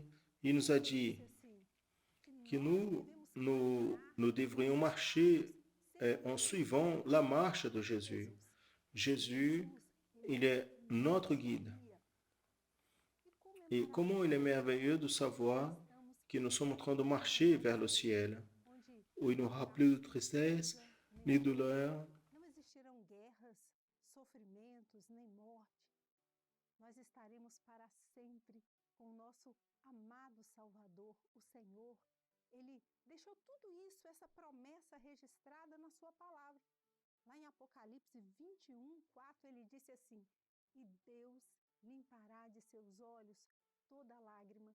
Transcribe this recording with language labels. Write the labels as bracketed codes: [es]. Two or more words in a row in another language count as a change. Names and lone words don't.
[fr] Il nous a dit que nous devrions marcher en suivant la marche de Jésus. Jésus, il est notre guide. Et comment il est merveilleux de savoir que nous sommes en train de marcher vers le ciel, où il n'y aura plus de tristesse, ni douleur. [pt] Nós estaremos para sempre com o nosso amado Salvador, o Senhor. Ele deixou tudo isso, essa promessa registrada na sua palavra. Lá em Apocalipse 21, 4, ele disse assim, e Deus limpará de seus olhos toda lágrima.